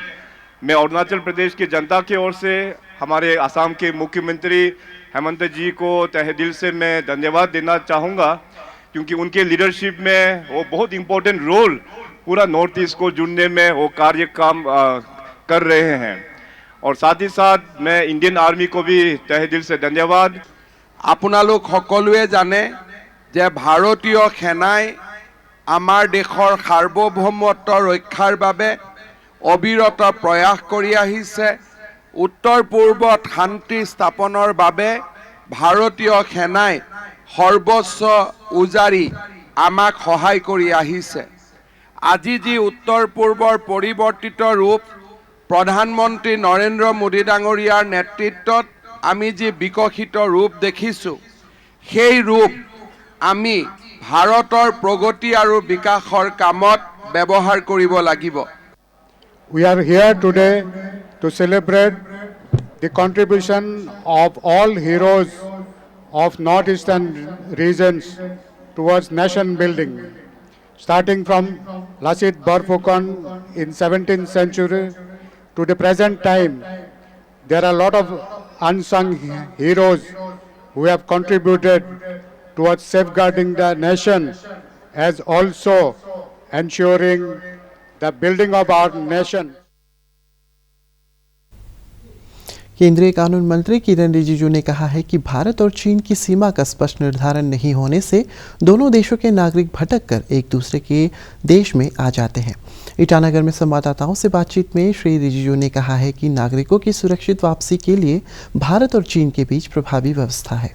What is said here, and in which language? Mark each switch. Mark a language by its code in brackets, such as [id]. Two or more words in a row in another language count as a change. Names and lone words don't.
[hi] मैं अरुणाचल प्रदेश की जनता की ओर से हमारे असम के मुख्यमंत्री हेमंत जी को तहे दिल से मैं धन्यवाद देना चाहूँगा, क्योंकि उनके लीडरशिप में वो बहुत [en] important role [hi] पूरा नॉर्थ ईस्ट को जुड़ने में वो काम कर रहे हैं। और साथ ही साथ मैं इंडियन आर्मी को भी तहे दिल से धन्यवाद। [as] আপোনালোক সকলোৱে জানে যে ভাৰতীয় সেনাই আমাৰ দেশৰ সাৰ্বভৌমত্ব ৰক্ষাৰ বাবে অবিৰত প্ৰয়াস কৰি আহিছে। উত্তৰ পূৰ্বত শান্তি স্থাপনৰ বাবে ভাৰতীয় সেনাই সৰ্বোচ্চ উজাৰি আমাক সহায় কৰি আহিছে। আজি যি উত্তৰ পূৰ্বৰ পৰিৱৰ্তিত ৰূপ প্ৰধানমন্ত্ৰী নৰেন্দ্ৰ মোদী ডাঙৰীয়াৰ নেতৃত্বত আমি যি বিকশিত ৰূপ দেখিছোঁ, সেই ৰূপ আমি ভাৰতৰ প্ৰগতি আৰু বিকাশৰ কামত ব্যৱহাৰ কৰিব লাগিব। [en] We are here today to celebrate the contribution of all heroes of northeastern regions towards nation building. Starting from Lasit Borphukan in 17th century to the present time, there are a lot of unsung heroes who have contributed towards safeguarding the nation as also ensuring the building of our nation. [hi] केंद्रीय कानून मंत्री किरेन रिजिजू ने कहा है कि भारत और चीन की सीमा का स्पष्ट निर्धारण नहीं होने से दोनों देशों के नागरिक भटककर एक दूसरे के देश में आ जाते हैं। ईटानगर में संवाददाताओं से बातचीत में श्री रिजिजू ने कहा है कि नागरिकों की सुरक्षित वापसी के लिए भारत और चीन के बीच प्रभावी व्यवस्था है।